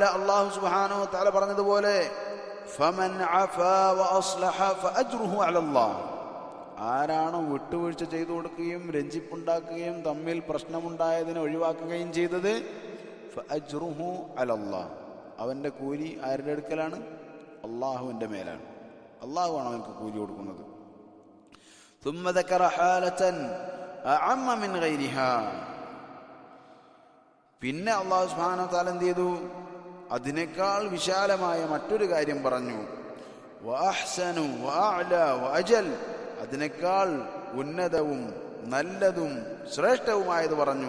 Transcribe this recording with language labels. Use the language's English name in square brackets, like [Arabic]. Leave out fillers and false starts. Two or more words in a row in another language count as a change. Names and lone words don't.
[Arabic] الله سبحانه وتعالى പറഞ്ഞതുപോലെ فمن عفا وأصلح فأجره على الله. [Malayalam] ആരാണോ വിട്ടുവീഴ്ച ചെയ്തു കൊടുക്കുകയും രഞ്ജിപ്പുണ്ടാക്കുകയും തമ്മിൽ പ്രശ്നമുണ്ടായതിനെ ഒഴിവാക്കുകയും ചെയ്തത്, [Arabic] فأجره على الله, [Malayalam] അവൻ്റെ കൂലി ആരുടെ അടുക്കലാണ്? അള്ളാഹുവിൻ്റെ മേലാണ്. അള്ളാഹുവാണ് അവനക്ക് കൂലി കൊടുക്കുന്നത്. [Arabic] ثم ذكر حالة أعم من غيرها. [Malayalam] പിന്നെ [Arabic] الله سبحانه وتعالى [Malayalam] എന്ത് ചെയ്തു? അതിനേക്കാൾ വിശാലമായ മറ്റൊരു കാര്യം പറഞ്ഞു. [Arabic] وأحسن وأعلى وأجل. [Malayalam] അതിനേക്കാൾ ഉന്നതവും നല്ലതും ശ്രേഷ്ഠവുമായത് പറഞ്ഞു.